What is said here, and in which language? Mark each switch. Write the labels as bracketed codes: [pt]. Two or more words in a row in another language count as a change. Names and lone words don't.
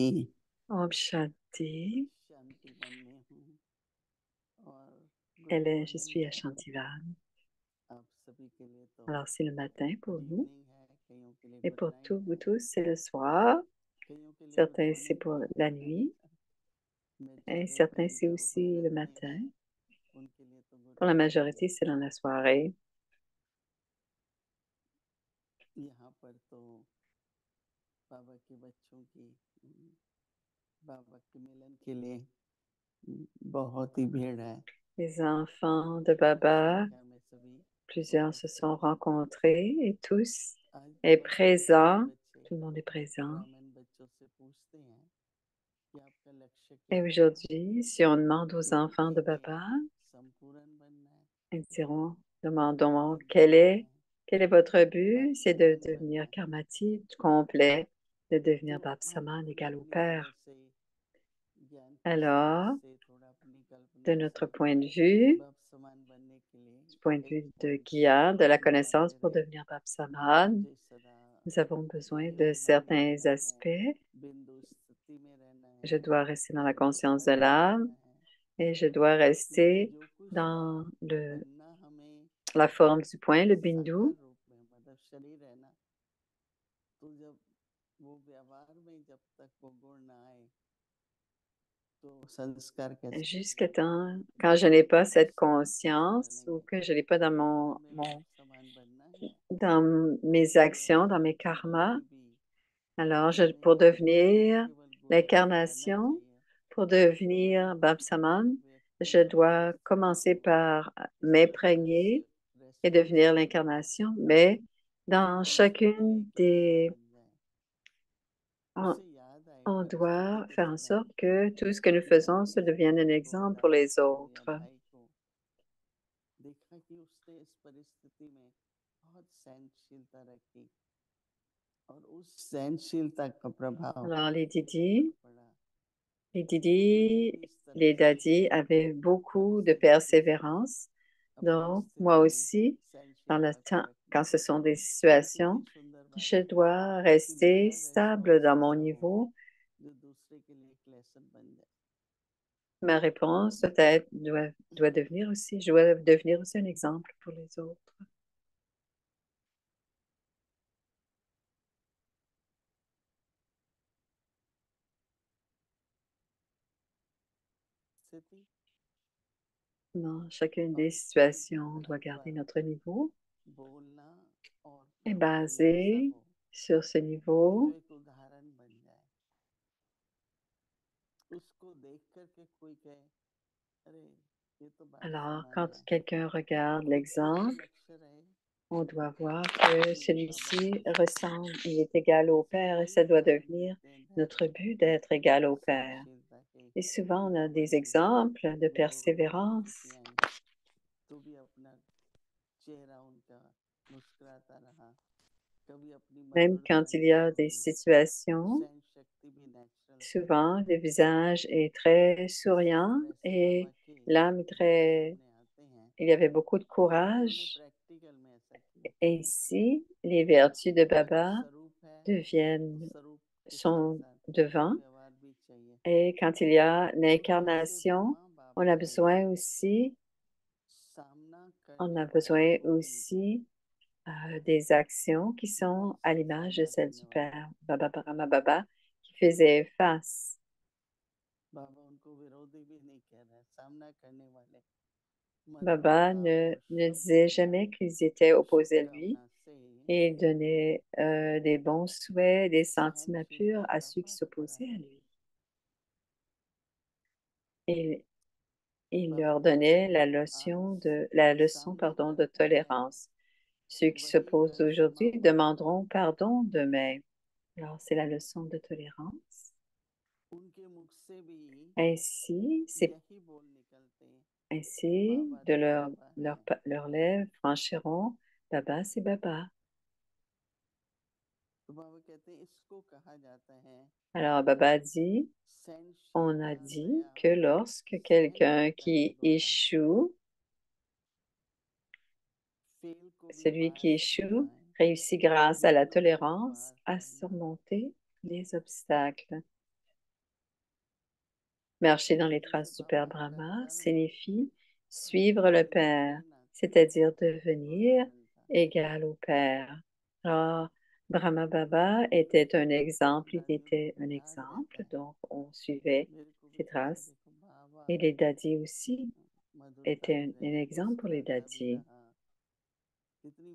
[hi] Om Shanti. शांति वन में हूँ और गुड [fr] Je [hi] मॉर्निंग [fr] suis à [hi] है [fr] Shantivan. [hi] आप सभी के लिए। तो [fr] Alors, c'est le matin pour [hi] गुड [fr] nous. [hi] इवनिंग है, कईयों के लिए [fr] Et [hi] गुड [fr] pour [hi] नाइट [fr] vous [hi] है, [fr] tous, c'est le soir. [hi] कईयों के लिए गुड [fr] Certains, c'est [hi] मॉर्निंग [fr] pour [hi] है। [fr] la nuit. Et certains, [hi] मेजॉरिटी [fr] c'est [hi] जो [fr] aussi le [hi] मेजरमेंट [fr] matin. [hi] है उनके लिए तो गुड [fr] Pour la [hi] मॉर्निंग [fr] majorité, c'est dans la soirée. [hi] है। यहाँ पर तो बाबा के बच्चों की बाबा के मिलन के लिए बहुत ही भीड़ है। [fr] Les enfants de [hi] बड़ी [fr] Baba, [hi] संख्या में सभी [fr] plusieurs se [hi] उपस्थित [fr] sont [hi] हैं। [fr] rencontrés et tous [hi] आज [fr] est [hi] बाबा के सभी [fr] présent. [hi] बच्चे [fr] Tout le monde est présent. [hi] ब्राह्मण बच्चों से पूछते हैं कि आपका लक्ष्य [fr] Et [hi] क्या है, [fr] aujourd'hui, si on demande aux [hi] लोग [fr] enfants de [hi] कहेंगे [fr] Baba, [hi] संपूर्ण बनना है, [fr] ils diront, demandons, [hi] karmatik बनना है, [fr] quel est votre but? [hi] बाप [fr] C'est de [hi] समान बनना [fr] devenir [hi] है। [fr] karmatique complet, de [hi] तो [fr] devenir [hi] हम [fr] Bapsaman [hi] अपने [fr] égal au [hi] अपने [fr] Père. [hi] इधर से ज्ञान की समझ [fr] Alors, [hi] से थोड़ा अपनी [fr] de [hi] कल्पना [fr] notre [hi] से [fr] point de vue, [hi] बाप समान बनने के [fr] du [hi] लिए [fr] point de [hi] एक [fr] vue de [hi] पॉइंट्स [fr] Gyan, de la [hi] हम [fr] connaissance [hi] बताते [fr] pour [hi] रहे। [fr] devenir Bapsaman, [hi] मुझे सदा [fr] nous avons besoin de [hi] दीप्तिमान [fr] certains [hi] रहना है, [fr] aspects. [hi] बिंदु स्थिति में रहना [fr] Je [hi] है, [fr] dois rester dans la conscience de [hi] प्रकाशमान [fr] l'âme [hi] रहना है, [fr] et je dois [hi] क्योंकि [fr] rester [hi] जो कुछ [fr] dans [hi] बनना हमें [fr] la forme du point, le bindu. [hi] साकार रूप में मतलब शरीर है ना, तो जब वो व्यवहार में जब तक वो गुण ना आए तो संस्कार कैसे [fr] Jusqu'à [hi] बनेगा। [fr] temps, quand je n'ai pas cette [hi] सब कुछ [fr] conscience ou [hi] बनेंगे, [fr] que je n'ai pas dans [hi] तो हमें बाप समान बनना है। [fr] dans mes [hi] तो [fr] actions, dans [hi] व्यवहार [fr] mes [hi] की [fr] karmas, [hi] कोई भी [fr] Alors, [hi] अरे [fr] pour [hi] मुझे तो [fr] devenir [hi] केवल गुणगान करना ही [fr] l'incarnation, [hi] चाहिए। [fr] pour devenir Bapsaman, [hi] व्यक्ति [fr] je [hi] को [fr] dois [hi] इस [fr] commencer par [hi] इस प्रकार से [fr] m'imprégner et devenir [hi] रेस्पॉन्सिबल बनाए [fr] l'incarnation, mais [hi] कि [fr] dans [hi] दूसरे के लिए [fr] chacune [hi] एक लेसन [fr] des... [hi] बन जाए। [fr] On, [hi] उसे याद आए [fr] on [hi] परिस्थिति [fr] doit [hi] के [fr] faire en [hi] समय [fr] sorte que tout ce que nous [hi] कि [fr] faisons, [hi] मैंने [fr] ça [hi] इस [fr] devienne un [hi] बहन को [fr] exemple [hi] या [fr] pour les [hi] बच्चे को या [fr] autres. [hi] भाई को देखा कि उसने इस परिस्थिति में बहुत सहनशीलता रखी और उस सहनशीलता का प्रभाव [fr] Alors, [hi] पर पड़ा। [fr] Les [hi] तो मुझे [fr] Didi, [hi] भी इस तरह [fr] les [hi] से [fr] Daddy avaient beaucoup de [hi] परिस्थिति से [fr] persévérance. [hi] अपनी [fr] Donc, moi [hi] स्थिति में [fr] aussi, dans le [hi] सहनशीलता को [fr] temps, [hi] रखना [fr] quand ce [hi] है। [fr] sont des [hi] और कितनी [fr] situations, [hi] सुंदर बात [fr] je [hi] है [fr] dois [hi] कि [fr] rester [hi] मेरा [fr] stable [hi] रेस्पॉन्स [fr] dans mon [hi] ऐसा हो [fr] niveau. [hi] जो दूसरे के लिए एक लेसन बन जाए। [fr] Ma réponse doit devenir aussi, je dois devenir aussi un exemple pour les autres. [hi] स्थिति [fr] Dans chacune [hi] और [fr] des [hi] उसके [fr] situations, on doit [hi] आधार [fr] garder [hi] पर [fr] notre niveau [hi] बोलना और [fr] et [hi] काम करना ऐसा [fr] basé [hi] हो [fr] sur ce [hi] जो [fr] niveau. [hi] एक उदाहरण बन जाए। उसको देख करके कोई कहे अरे ये तो बाप [fr] Alors, [hi] समान [fr] quand [hi] है। [fr] quelqu'un regarde [hi] उसका भी [fr] l'exemple, [hi] लक्ष्य रहे [fr] on doit voir que [hi] कि बाबा [fr] celui-ci [hi] के [fr] ressemble, il est égal au [hi] सिर्फ [fr] Père et [hi] वही [fr] ça doit [hi] उदाहरण [fr] devenir [hi] देते हैं [fr] notre [hi] धैर्य [fr] but d'être égal au Père. [hi] सहनशीलता के [fr] Et souvent, on [hi] कि [fr] a des [hi] भले [fr] exemples de [hi] विरोध की [fr] persévérance. [hi] परिस्थितियां आई तो भी अपना चेहरा उनका मुस्कुराता रहा। कभी अपनी [fr] Même [hi] मधुरता [fr] quand il y [hi] नहीं [fr] a des [hi] छोड़ी। [fr] situations, [hi] सहन शक्ति भी नेचुरल थी। [fr] souvent, le visage est très [hi] इसी [fr] souriant [hi] तरह से [fr] et [hi] बाबा के [fr] l'âme est [hi] जब [fr] très... [hi] सामने आते हैं [fr] Il y avait beaucoup de [hi] तो उन्होंने [fr] courage. [hi] प्रैक्टिकल में ऐसा किया। [fr] Ainsi, les vertus de [hi] वो जो [fr] Baba [hi] स्वरूप है तो [fr] deviennent, [hi] स्वरूप इसके [fr] sont [hi] साथ [fr] devant. [hi] व्यवहार भी चाहिए। [fr] Et quand il y a [hi] तो ऐसे [fr] l'incarnation, [hi] ब्रह्मा बाप [fr] on a [hi] के [fr] besoin aussi, [hi] सामना [fr] on [hi] करने [fr] a [hi] वाले [fr] besoin [hi] को भी [fr] aussi des actions qui sont à [hi] उससे [fr] l'image de [hi] सामना [fr] celles [hi] करने [fr] du [hi] वाले [fr] Père, Baba Brahma Baba, qui faisait face. [hi] बाबा उनको विरोधी भी नहीं कह रहे, सामना करने वाले [fr] Baba [hi] मधुरता और [fr] ne [hi] शुभ [fr] disait [hi] विचार [fr] jamais qu'ils étaient opposés à lui [hi] शुभकामना से [fr] et il donnait des bons souhaits, des sentiments purs [hi] सहनशीलता [fr] à [hi] का [fr] ceux qui [hi] पाठ [fr] s'opposaient à [hi] पढ़ाया। [fr] lui. Et il [hi] बाबा [fr] leur [hi] कहते [fr] donnait [hi] हैं आज [fr] la leçon, [hi] सामने [fr] pardon, de [hi] करता है [fr] tolérance. Ceux qui [hi] वही [fr] s'opposent [hi] कल [fr] aujourd'hui [hi] क्षमा मांगता [fr] demanderont [hi] है। [fr] pardon demain. Alors, c'est la leçon de tolérance. [hi] उनके मुख से भी [fr] Ainsi, [hi] यही बोल निकलते हैं, [fr] ainsi [hi] बाबा [fr] de [hi] तो बाबा है। [fr] leurs lèvres franchiront Baba, c'est Baba. [hi] तो बाबा कहते हैं इसको कहा जाता है [fr] Alors, Baba dit, on a [hi] सहनशीलता [fr] dit [hi] दया [fr] que lorsque quelqu'un [hi] सहनशीलता के [fr] qui [hi] द्वारा [fr] échoue, [hi] फेल को भी [fr] celui qui [hi] पास [fr] échoue, [hi] करना है, [fr] réussit grâce à la [hi] विघ्नों को भी [fr] tolérance [hi] पार [fr] à [hi] करना है। [fr] surmonter les obstacles. Marcher dans les [hi] तो जैसे [fr] traces du Père [hi] बाबा [fr] Brahma [hi] करता में [fr] signifie suivre le [hi] उनके [fr] Père, [hi] कहना [fr] c'est-à-dire [hi] एक [fr] devenir [hi] उदाहरण था। [fr] égal au Père. Alors, Brahma Baba était un exemple, il [hi] दादियों को [fr] était [hi] भी [fr] un [hi] याद रहता [fr] exemple, [hi] है, [fr] donc on suivait [hi] मेरे को भी [fr] ses [hi] कहते [fr] traces. [hi] देखो बाबा [fr] Et les dadis aussi [hi] मधुरता [fr] étaient [hi] भी [fr] un [hi] रही, [fr] exemple pour les [hi] मुस्कुराता भी [fr] dadis. [hi] रहा, कितनी